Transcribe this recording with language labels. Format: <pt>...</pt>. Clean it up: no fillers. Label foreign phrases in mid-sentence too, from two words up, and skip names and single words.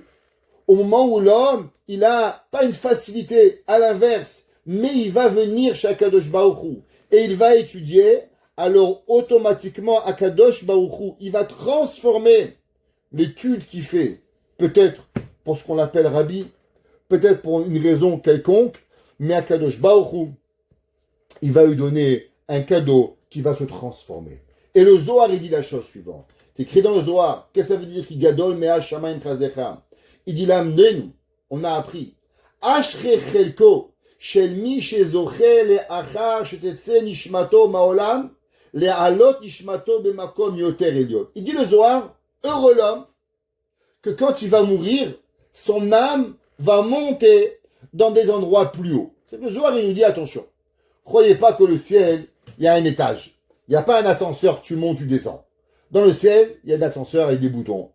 <fr>Au moment où l'homme, il a pas une facilité, à l'inverse, mais il va venir chez</fr> <he>הקדוש ברוך הוא</he> <fr>et il va étudier, alors automatiquement</fr> <he>הקדוש ברוך הוא,</he> <fr>il va transformer l'étude qu'il fait, peut-être pour ce qu'on appelle Rabbi, peut-être pour une raison quelconque, mais</fr> <he>הקדוש ברוך הוא,</he> <fr>il va lui donner un cadeau qui va se transformer. Et le Zohar, il dit la chose suivante. C'est écrit dans le Zohar, qu'est-ce que ça veut dire qu'il</fr> <he>גדול מעל שמים חסדך?</he> <fr>Il dit l'amnenu, on a appris.</fr> <he>אשרי חלקו, של מי שזוכה לאחר שתצא נשמתו מהעולם, לעלות נשמתו במקום יותר עליון.</he> <fr>Il dit le Zohar, heureux l'homme, que quand il va mourir, son âme va monter dans des endroits plus hauts. C'est que le Zohar, il nous dit attention. Croyez pas que le ciel, il y a un étage. Il n'y a pas un ascenseur, tu montes, tu descends. Dans le ciel, il y a de l'ascenseur avec des boutons.</fr>